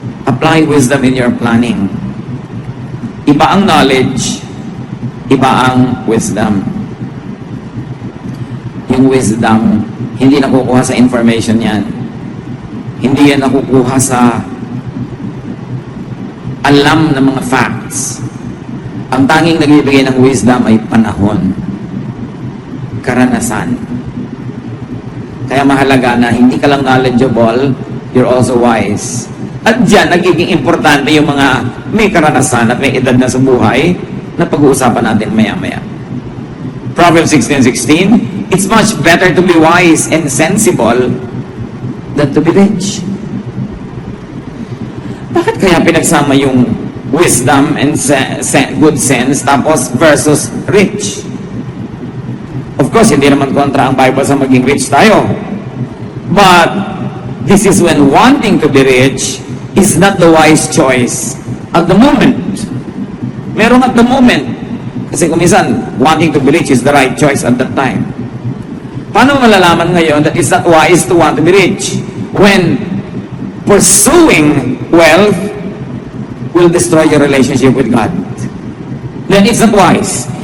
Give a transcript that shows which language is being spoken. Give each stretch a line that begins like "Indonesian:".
English: Apply wisdom in your planning.
Filipino: Iba ang knowledge, iba ang wisdom. Yung wisdom, hindi nakukuha sa information yan. Hindi yan nakukuha sa alam ng mga facts. Ang tanging nagbibigay ng wisdom ay panahon, karanasan. Kaya mahalaga na hindi ka lang knowledgeable,
English: you're also wise.
Filipino: At dyan, nagiging importante yung mga may karanasan at may edad na sa buhay na pag-uusapan natin maya-maya.
English: Proverbs 16:16, it's much better to be wise and sensible than to be rich.
Filipino: Bakit kaya pinagsama yung
English: wisdom and good sense
Filipino: tapos
English: versus rich?
Filipino: Of course, hindi naman kontra ang Bible sa maging rich tayo.
English: But this is when wanting to be rich is not the wise choice at the moment.
Filipino: Meron
English: at the moment.
Filipino: Kasi kung minsan,
English: wanting to be rich is the right choice at that time.
Filipino: Paano malalaman ngayon
English: that it's not wise to want to be rich? When pursuing wealth will destroy your relationship with God. Then it's not wise.